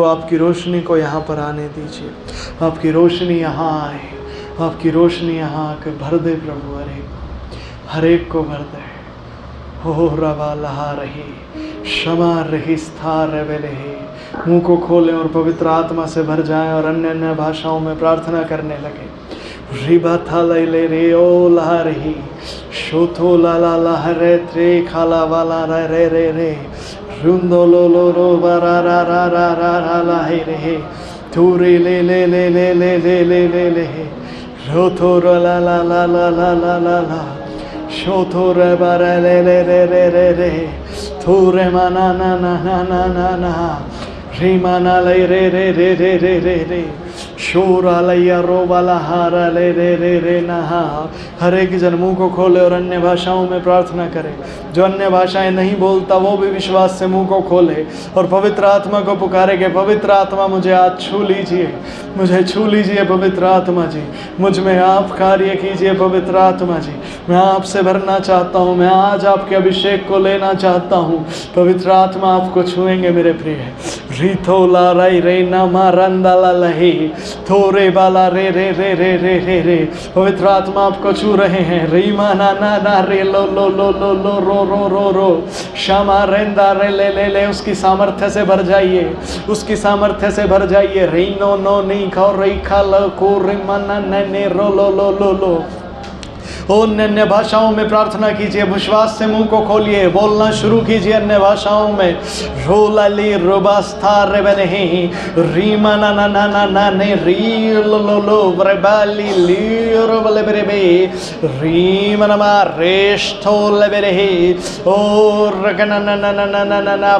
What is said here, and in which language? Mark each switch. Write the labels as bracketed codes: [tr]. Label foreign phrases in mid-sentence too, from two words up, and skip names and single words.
[hi] आपकी रोशनी को यहाँ पर आने दीजिए, आपकी रोशनी यहाँ आए, आपकी रोशनी यहाँ आकर भर दे प्रभु, हर एक को भर दे। हो रवा लहा रही, क्षमा रही, स्थार रहे। मुँह को खोलें और पवित्र आत्मा से भर जाएं और अन्य अन्य भाषाओं में प्रार्थना करने लगे। रिबा था ले रे ओ लहा रही, शोथो लाला लह रे त्रे खाला वाला रे रे रे, रुंदो लो रो बरा रा रा रा रा रा ला हे रे, थूरे ले ले ले ले ले ले ले ले ले, रोथो ला ला ला ला ला ला ला ला, शोथो रे बारा ले ले रे रे रे रे, थूरे माना ना ना ना ना ना ना, री माना ले रे रे रे रे रे रे रे, शोरा लैया रो वाला हारा ले रे रे रे नहा। हर एक जन मुँह को खोले और अन्य भाषाओं में प्रार्थना करे। जो अन्य भाषाएं नहीं बोलता वो भी विश्वास से मुंह को खोले और पवित्र आत्मा को पुकारे कि पवित्र आत्मा मुझे आज छू लीजिए, मुझे छू लीजिए पवित्र आत्मा जी, मुझ में आप कार्य कीजिए पवित्र आत्मा जी। मैं आपसे भरना चाहता हूँ, मैं आज आपके अभिषेक को लेना चाहता हूँ। पवित्र आत्मा आपको छुएंगे मेरे प्रिय। रीथो ला रई रे ना मारंदा ला लही, थोरे बाला रे रे रे रे रे रे रे। पवित्र आत्मा आपको छू रहे हैं। रीमा ना ना ना रे लो लो लो लो लो रो रो रो रो, क्षमा रेंदा रे ले ले ले। उसकी सामर्थ्य से भर जाइए, उसकी सामर्थ्य से भर जाइए। री नो नो नी खा री खा लो को रिमा ना ने रो लो लो लो लो। और अन्य भाषाओं में प्रार्थना कीजिए, विश्वास से मुंह को खोलिए, बोलना शुरू कीजिए अन्य भाषाओं में। रोलाली रोबास्था रे बने रीमा ना ना ना ना ना ने री लो लो लो बरेबाली ली रो बले बरे बे रीमा नमा रेष्ठो ले बरे और रगना ना ना ना ना ना ना ना।